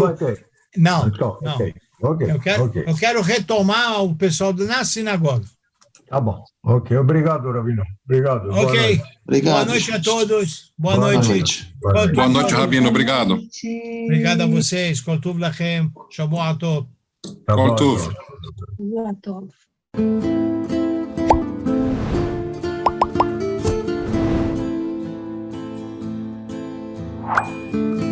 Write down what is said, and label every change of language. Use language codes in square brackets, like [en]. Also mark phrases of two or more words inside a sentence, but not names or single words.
[pt] Não vai ter? Não, então, não. Okay. Eu quero retomar o pessoal na sinagoga. Tá bom. Ok, obrigado, Rabino. Obrigado. Ok. Boa noite a todos. Boa noite. Boa noite, Rabino. Obrigado. Obrigado a vocês. [he] כל טוב לכם. שבועות טוב. כל טוב. שבועות טוב.